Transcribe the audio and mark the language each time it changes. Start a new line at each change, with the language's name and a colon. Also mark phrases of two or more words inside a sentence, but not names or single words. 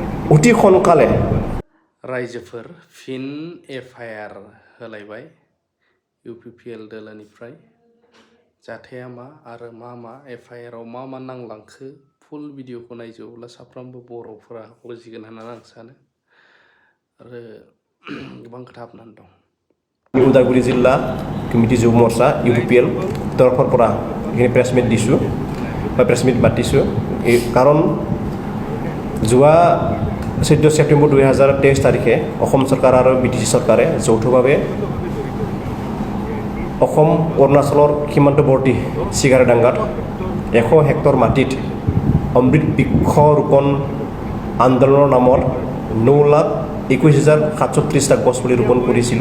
Assamese: অতি সোনকালে
Bodo: रायजोफोर फिन FIR होलायबाय UPPL दोलोनिफ्राय जाथाया मा आरो मा FIR आव मा नांलांखो फुल भिडिअखौ नायजोबोब्ला साफ्रोमबो बर'फोरा बुजिगोन होननानै आं सानो आरो गोबां खोथा हाबनानै दं।
Assamese: उदालगुरि जिल्ला कमिटि যুৱ মৰ্চা UPPL তৰফৰ পৰা এইখিনি
English: press meet
Assamese: দিছোঁ বা
English: press meet
Assamese: মাতিছোঁ কাৰণ যোৱা 14 ছেপ্টেম্বৰ 2023 তাৰিখে অসম চৰকাৰ আৰু BTC চৰকাৰে যৌথভাৱে অসম অৰুণাচলৰ সীমান্তৱৰ্তী চিগাৰডাংগাত 100 হেক্টৰ মাটিত অমৃত বৃক্ষ ৰোপণ আন্দোলনৰ নামত 9,21,730টা গছ পুলি ৰোপণ কৰিছিলোঁ